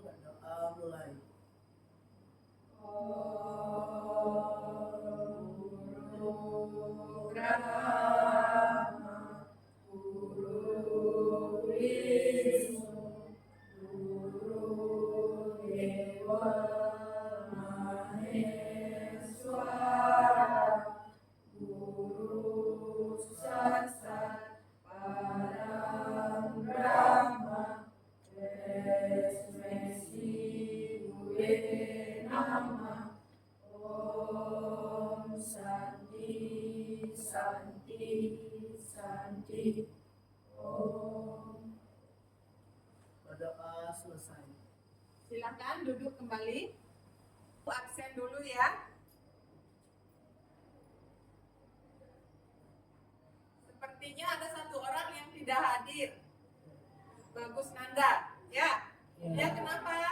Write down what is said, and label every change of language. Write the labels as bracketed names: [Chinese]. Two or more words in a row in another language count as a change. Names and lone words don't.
[Indonesian] Berdoa mulai. [Sanskrit] गुरु ब्रह्मा, गुरु विष्णु, गुरु देव महेश्वर, गुरु साक्षात् परम ब्रह्म, तस्मै शिवे नम, ॐ शान्ति शान्ति शान्ति ॐ. [Indonesian] Berdoa selesai. Silakan duduk kembali. Absen dulu ya. Sepertinya ada satu orang yang tidak hadir. Bagus Nanda, ya? Dia kenapa?